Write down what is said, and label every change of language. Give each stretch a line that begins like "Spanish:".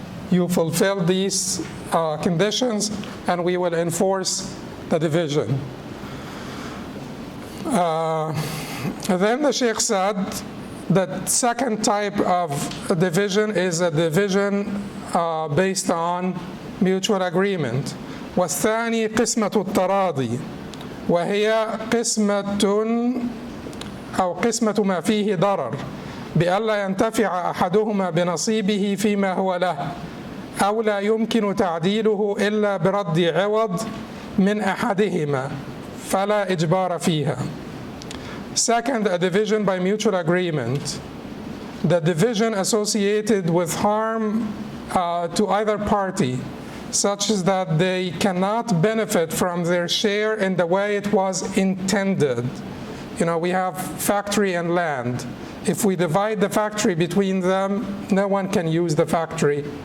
English: You fulfill these conditions and we will enforce the division. Then the Sheikh said that second type of division is a division based on mutual agreement.
Arabic: والثاني قسمة التراضي وهي قسمة ما فيه ضرر بألا ينتفع أحدهما بنصيبه فيما هو له أو لا يمكن تعديله إلا برد عوض من أحدهما فلا إجبار فيها.
English: Second, a division by mutual agreement. The division associated with harm to either party, such as that they cannot benefit from their share in the way it was intended. We have factory and land. If we divide the factory between them, no one can use the factory.